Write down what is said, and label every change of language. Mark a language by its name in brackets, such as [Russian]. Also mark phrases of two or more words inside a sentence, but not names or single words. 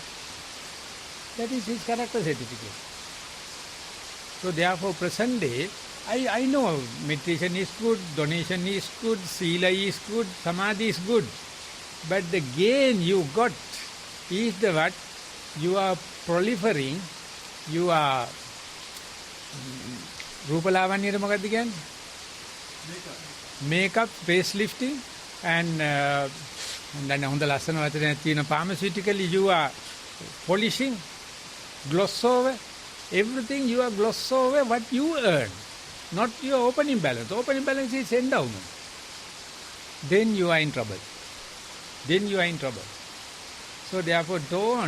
[English] That is his character certificate. So therefore, present day, I know meditation is good, donation is good, sila is good, samadhi is good. But the gain you got is the what? You are proliferating, you are [Sinhala] රූපලාවන්‍යයට මොකක්ද කියන්නේ? [English] Makeup, facelifting and [Sinhala] දැන් හොඳ ලස්සන වචනයක් තියෙන [English] pharmaceutically you are polishing, gloss over, everything you are gloss over what you earn, not your opening balance. Opening balance is endowment. Then you are in trouble. So therefore don't.